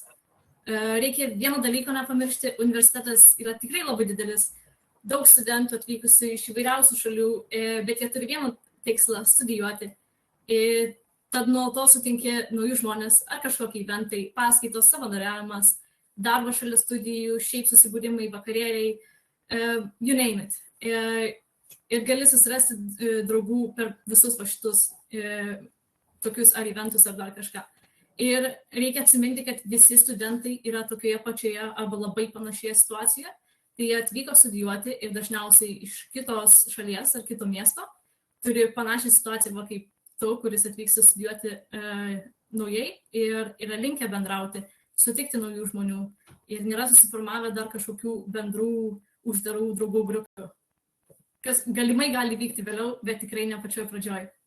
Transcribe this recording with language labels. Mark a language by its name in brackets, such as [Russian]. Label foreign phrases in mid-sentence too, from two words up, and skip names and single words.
[Lithuanian] Reikia vieno dalyko nepamiršti, universitetas yra tikrai labai didelis, daug studentų atvykusių iš įvairiausių šalių, bet jie turi vieną tikslą - studijuoti. Tad nuolatos sutinki naujus žmonės ar kažkokie eventai, paskaitos, savanoriavimas, darbas šalia studijų, šiaip susibūrimai, vakarėliai, [English] you name it. [Lithuanian] Ir gali susirasti draugų per visus va šitus tokius ar eventus ar dar kažką. Ir reikia atsiminti, kad visi studentai yra tokioje pačioje arba labai panašioje situacijoje. Tai jie atvyko studijuoti ir dažniausiai iš kitos šalies ar kito miesto turi panašią situaciją va kaip tu, kuris atvyksta studijuoti naujai ir yra linkę bendrauti, sutikti naujų žmonių ir nėra susiformavę dar kažkokių bendrų uždarų draugų grupių, kas galimai gali vykti vėliau, bet tikrai ne pačioje pradžioje.